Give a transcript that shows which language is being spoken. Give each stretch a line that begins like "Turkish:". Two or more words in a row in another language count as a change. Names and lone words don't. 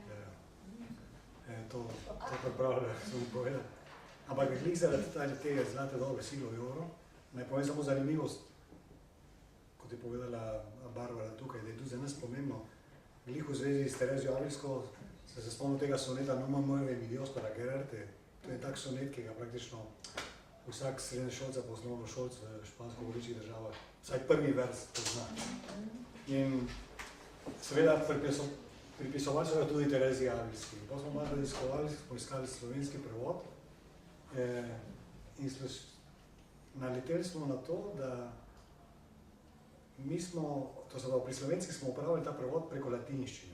Slovenian: To pripravlja, sem povedal. Ampak glih zaradi tega zlate dobe Siglo de Oro, naj povem samo zanimivost, kot je povedala Barbara tukaj, da je tudi za nas pomembno. Glih v zvezi s Terezijo Avilsko se spomnil tega soneta No me mueve mi Dios para quererte. To je tak sonet, ki ga praktično vsak srednješolca pa osnovnošolc v špansko govorečih državah vsaj prvi vers pozna. In seveda pripisovali so ga tudi Tereziji Avilski. Pa smo malo raziskovali, smo iskali slovenski prevod in naleteli smo na to, da mi smo, to se pravi, pri slovenskih smo upravili ta prevod preko latinščine.